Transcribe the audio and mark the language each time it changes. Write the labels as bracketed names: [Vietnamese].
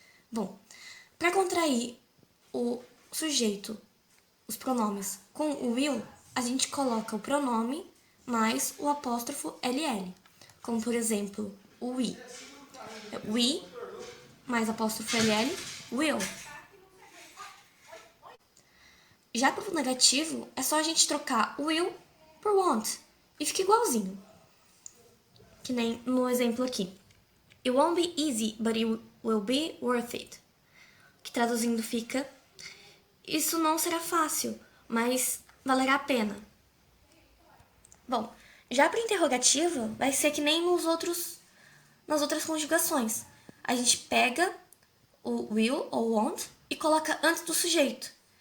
[Portuguese] Bom, para contrair o sujeito, os pronomes com o will, a gente coloca o pronome mais o apóstrofo ll. Como, por exemplo, o we. We mais apóstrofo ll, will. Já para o negativo, é só a gente trocar o will por won't. E fica igualzinho. Que nem no exemplo aqui. [English] It won't be easy, but it will be worth it. [Portuguese] Que traduzindo fica, isso não será fácil, mas valerá a pena. Bom, já para interrogativa, vai ser que nem nas outras conjugações. A gente pega o will ou won't e coloca antes do sujeito.